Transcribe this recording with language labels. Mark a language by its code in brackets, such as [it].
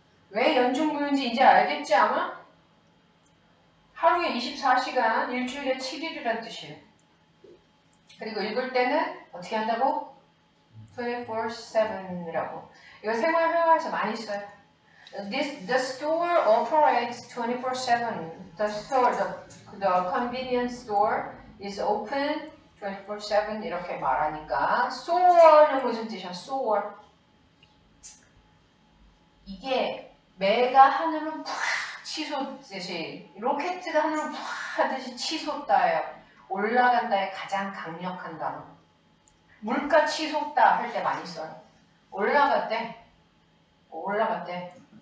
[ko] 왜 연중무휴인지 이제 알겠지 아마? 하루에 24시간, 일주일에 7일이란 뜻이에요. 그리고 읽을 때는 어떻게 한다고? 24/7이라고. 이거 생활회화에서 많이 써요. [en] The store operates 24/7. The convenience store is open 24/7 [ko] 이렇게 말하니까 store는 무슨 뜻이야? [en] store. [ko] 이게 매가 하늘을 팍 치솟듯이 로켓가 하늘을 팍 하듯이 치솟다예요. 올라간다의 가장 강력한 단어. 물가 치솟다 할 때 많이 써요. 올라갔대. 올라갔대.